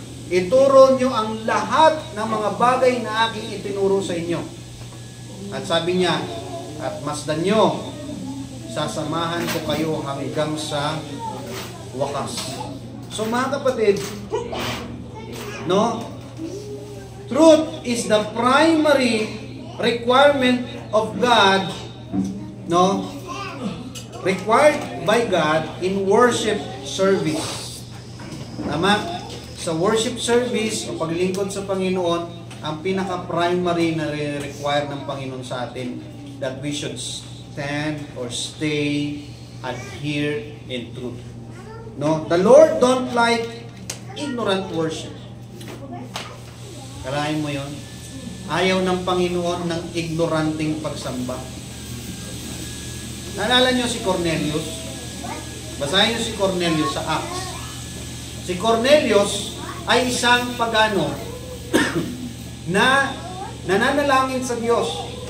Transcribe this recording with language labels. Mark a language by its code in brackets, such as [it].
[tl] Ituro nyo ang lahat ng mga bagay na aking itinuro sa inyo. At sabi niya, at masdan nyo, sasamahan ko kayo hanggang sa wakas. So mga kapatid, No? [en] Truth is the primary requirement of God, no? Required by God in worship service. [tl] Tama? Sa worship service o paglingkod sa Panginoon, ang pinaka-primary na require ng Panginoon sa atin [en] that we should stand or stay, adhere in truth. [tl] No? [en] The Lord don't like ignorant worship. [tl] Kalahin mo yon? Ayaw ng Panginoon ng ignoranting pagsamba. Naalala nyo si Cornelius? Basahin nyo si Cornelius sa Acts. Si Cornelius ay isang pagano na nananalangin sa Diyos.